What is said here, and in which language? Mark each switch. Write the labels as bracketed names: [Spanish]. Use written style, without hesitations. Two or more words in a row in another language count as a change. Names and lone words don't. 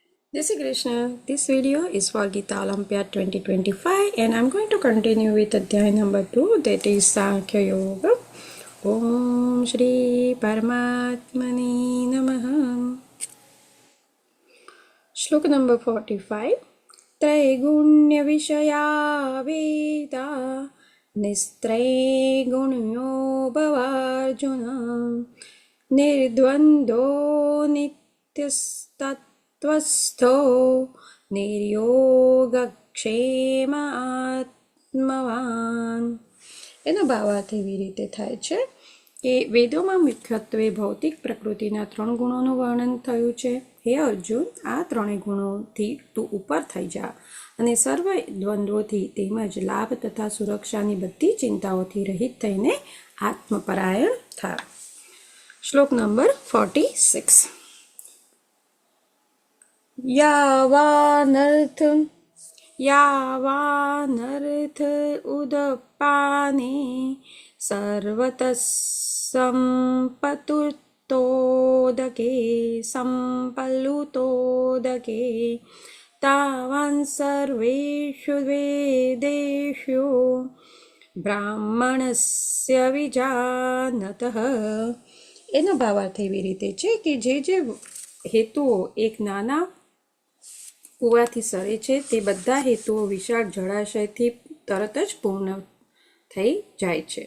[Hindi] जय श्री कृष्ण. [English] This video is for Gita Olympiad 2025 and I'm going to continue with Adhyay number 2, that is Sankhya Yoga. [Sanskrit] ओम श्री परमात्मने नमः. [English] Shloka number 45. [Sanskrit] त्रैगुण्य विषय वेदा निस्त्रैगुण्यो भवार्जुन निर्द्वन्द्वो नित्यस्तत त्वस्थो निर्योगक्षेम आत्मवान. [Gujarati] એનો ભાવાર્થ એવી રીતે થાય છે કે વેદોમાં મુખ્યત્વે ભૌતિક પ્રકૃતિના 3 ગુણોનું વર્ણન થયું છે. હે અર્જુન, આ 3 ગુણોથી તું ઉપર થઈ જા અને સર્વ દ્વંદ્વોથી તેમજ લાભ તથા સુરક્ષાની બધી ચિંતાઓથી રહિત થઈને આત્મપરાયણ થા. શ્લોક નંબર 46. [Sanskrit] यावानर्थ उदपाने सर्वतः सम्पलुतोदके तावान् सर्वेषु वेदेषु ब्राह्मणस्य विजानतः. [Gujarati] એનો ભાવાર્થ એવી રીતે છે કે જે હેતુઓ એક નાના કૂવાથી સરે છે તે બધા હેતુઓ વિશાળ જળાશયથી તરત જ પૂર્ણ થઈ જાય છે.